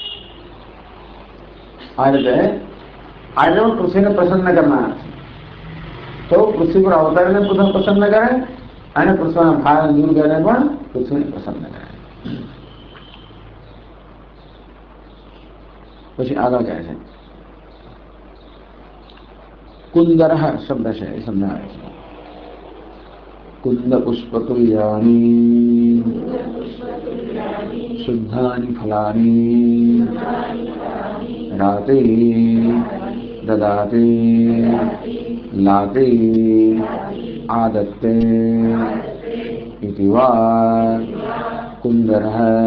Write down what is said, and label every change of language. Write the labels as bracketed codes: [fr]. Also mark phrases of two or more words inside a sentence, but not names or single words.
[gu] આ રીતે આજે પણ પૃથ્વીને પ્રસન્ન કરનાર તો પૃથ્વી પર અવતારીને પ્રસન્ન કરે અને પૃથ્વીના ભાર દૂર કરીને પણ પૃથ્વીને પ્રસન્ન કરે પછી આગળ કહે છે કુંદર શબ્દ છે એ સમજાવે છે [sa] कुंद पुष्पतुल्यानि शुद्धानि फलानि राते ददाते लाते आदत्ते इति वा कुंदरः